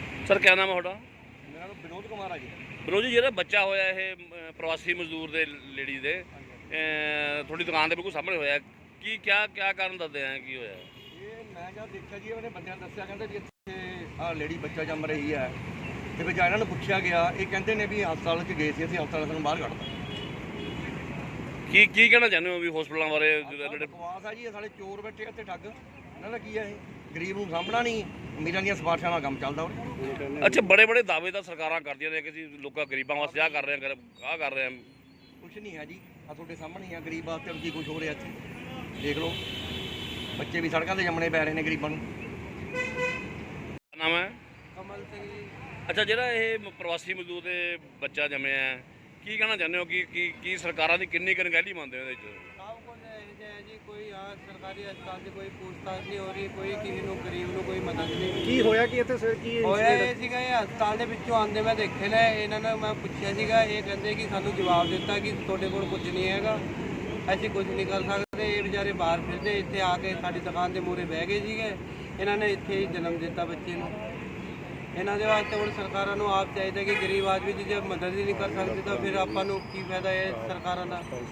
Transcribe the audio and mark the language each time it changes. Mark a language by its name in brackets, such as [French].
[Hindi] Sir क्या नाम है [Punjabi] ਤੁਹਾਡਾ? [Hindi] मेरा नाम विनोद कुमार है जी। [Punjabi] विनोद जी, ਜਿਹੜਾ ਬੱਚਾ ਹੋਇਆ ਇਹ ਪ੍ਰਵਾਸੀ ਮਜ਼ਦੂਰ ਦੇ ਲੇਡੀ ਦੇ ਤੁਹਾਡੀ ਦੁਕਾਨ ਦੇ ਬਿਲਕੁਲ ਸਾਹਮਣੇ ਹੋਇਆ, ਕੀ ਕਿਆ ਕਾਰਨ ਦੱਸਦੇ ਆ ਕੀ ਹੋਇਆ? ਇਹ ਮੈਂ ਜਦ ਦੇਖਿਆ ਜੀ ਉਹਨੇ ਬੰਦਿਆਂ ਨੇ ਦੱਸਿਆ, ਕਹਿੰਦੇ ਵੀ ਇੱਥੇ ਆਹ ਲੇਡੀ ਬੱਚਾ ਜੰਮ ਰਹੀ ਹੈ ਤੇ ਵਿੱਚ ਇਹਨਾਂ ਨੂੰ ਪੁੱਛਿਆ ਗਿਆ, ਇਹ ਕਹਿੰਦੇ ਨੇ ਵੀ ਹਸਪਤਾਲ 'ਚ ਗਏ ਸੀ, ਅਸੀਂ ਹਸਪਤਾਲ ਸਾਨੂੰ ਬਾਹਰ ਕੱਢਤਾ। ਕੀ ਕਹਿਣਾ ਚਾਹੁੰਦੇ ਹੋ ਵੀ ਹਸਪਤਾਲਾਂ ਬਾਰੇ ਜਿਹੜੇ ਬਕਵਾਸ ਆ ਜੀ, ਇਹ ਸਾਡੇ ਚੋਰ ਬੈਠੇ ਇੱਥੇ ਠੱਗ, ਇਹਨਾਂ ਦਾ ਕੀ ਆ ਇਹ? ਗਰੀਬ ਨੂੰ ਸਾਂਭਣਾ ਨਹੀਂ, ਅਮੀਰਾਂ ਦੀਆਂ ਸਿਫਾਰਸ਼ਾਂ ਨਾਲ ਕੰਮ ਚੱਲਦਾ ਉਰੇ। ਅੱਛਾ, ਬੜੇ ਦਾਅਵੇ ਤਾਂ ਸਰਕਾਰਾਂ ਕਰਦੀਆਂ ਨੇ ਕਿ ਅਸੀਂ ਲੋਕਾਂ ਗਰੀਬਾਂ ਵਾਸਤੇ ਆਹ ਕਰ ਰਹੇ ਹਾਂ ਆਹ ਕਰ ਰਹੇ ਹਾਂ। ਕੁਛ ਨਹੀਂ ਹੈ ਜੀ, ਆ ਤੁਹਾਡੇ ਸਾਹਮਣੇ ਹੀ ਆ, ਗਰੀਬ ਵਾਸਤੇ ਕੀ ਕੁਛ ਹੋ ਰਿਹਾ ਇੱਥੇ ਦੇਖ ਲਓ। ਬੱਚੇ ਵੀ ਸੜਕਾਂ ਤੇ ਜੰਮਣੇ ਪੈ ਰਹੇ ਨੇ ਗਰੀਬਾਂ ਨੂੰ। ਕੀ ਨਾਮ ਹੈ? [Hindi] कमल सिंह जी। [Punjabi] ਅੱਛਾ, ਜਿਹੜਾ ਇਹ ਪ੍ਰਵਾਸੀ ਮਜ਼ਦੂਰ ਦੇ ਬੱਚਾ ਜੰਮਿਆ ਹੈ, ਕੀ ਕਹਿਣਾ ਚਾਹੁੰਦੇ ਹੋ ਕਿ ਕੀ ਸਰਕਾਰਾਂ ਦੀ ਕਿੰਨੀ ਕੁ ਅਣਗਹਿਲੀ ਮੰਨਦੇ ਹੋ ਇਹਦੇ ਵਿੱਚ? [Hindi] सब कुछ है जी, कोई यहाँ सरकारी अस्पताल से कोई पूछताछ नहीं हो रही, कोई किसी [Punjabi] ਨੂੰ ਗਰੀਬ ਨੂੰ ਕੋਈ ਮਦਦ ਨਹੀਂ। ਕੀ ਹੋਇਆ ਕਿ ਇੱਥੇ ਸਰ ਕੀ ਹੋਇਆ ਇਹ ਸੀਗਾ, ਇਹ ਹਸਪਤਾਲ ਦੇ ਵਿੱਚੋਂ ਆਉਂਦੇ ਮੈਂ ਦੇਖੇ ਨੇ ਇਹਨਾਂ ਨੂੰ, ਮੈਂ ਪੁੱਛਿਆ ਸੀਗਾ, ਇਹ ਕਹਿੰਦੇ ਕਿ ਸਾਨੂੰ ਜਵਾਬ ਦਿੱਤਾ ਕਿ ਤੁਹਾਡੇ ਕੋਲ ਕੁਝ ਨਹੀਂ ਹੈਗਾ, ਅਸੀਂ ਕੁਝ ਨਹੀਂ ਕਰ ਸਕਦੇ। ਇਹ ਵਿਚਾਰੇ ਬਾਹਰ ਫਿਰਦੇ, ਇੱਥੇ ਆ ਕੇ ਸਾਡੀ ਦੁਕਾਨ ਦੇ ਮੂਹਰੇ ਬਹਿ ਗਏ ਸੀਗੇ। ਇਹਨਾਂ ਨੇ ਇੱਥੇ ਹੀ ਜਨਮ ਦਿੱਤਾ ਬੱਚੇ ਨੂੰ। ਇਹਨਾਂ ਦੇ ਵਾਸਤੇ ਹੁਣ ਸਰਕਾਰਾਂ ਨੂੰ ਆਪ ਚਾਹੀਦਾ ਕਿ ਗਰੀਬ ਆਦਮੀ ਦੀ ਜੇ ਮਦਦ ਹੀ ਨਹੀਂ ਕਰ ਸਕਦੇ ਤਾਂ ਫਿਰ ਆਪਾਂ ਨੂੰ ਕੀ ਫਾਇਦਾ ਇਹ ਸਰਕਾਰਾਂ ਦਾ।